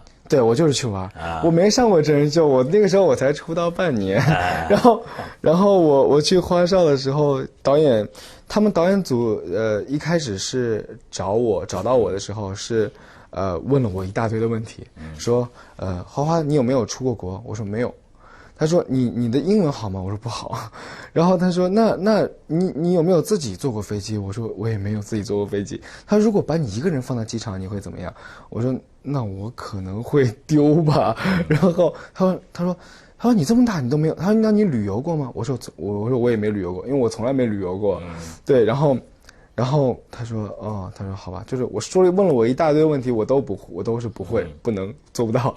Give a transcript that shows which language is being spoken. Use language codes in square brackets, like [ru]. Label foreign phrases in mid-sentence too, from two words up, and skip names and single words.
[zh] 对，我就是去玩，我没上过真人秀，我那个时候我才出道半年，然后我去花少的时候，他们导演组一开始是找到我的时候是问了我一大堆的问题，说花花你有没有出过国？我说没有。他说你的英文好吗？我说不好。然后他说那你有没有自己坐过飛機？我說我也沒有自己坐過飛機。他說如果把你一個人放在機場，你會怎麼樣？我說那我可能會丟吧。然後他說你這麼大你都沒有。他說那你旅遊過嗎？我說我也沒旅遊過，因為我從來沒旅遊過。對，然後他說好吧，就是問了我一大堆問題，我都是不會，不能做不到。